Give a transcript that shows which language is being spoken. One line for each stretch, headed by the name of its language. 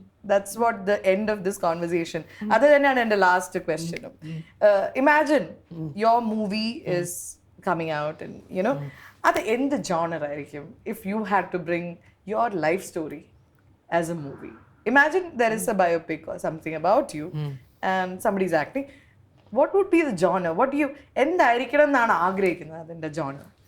English: That's what the end of this conversation.
Malayalam: അത് തന്നെയാണ് എൻ്റെ ലാസ്റ്റ് ക്വസ്റ്റ്യനും.
English: imagine your movie is coming out and you know
Malayalam: അത് എന്ത് ജോണർ ആയിരിക്കും
English: If you had to bring your life story as a movie? Imagine there is a biopic or something about you and somebody is acting. What would be the genre? What do you
Malayalam: എന്തായിരിക്കണം എന്നാണ് ആഗ്രഹിക്കുന്നത് അതിന്റെ genre?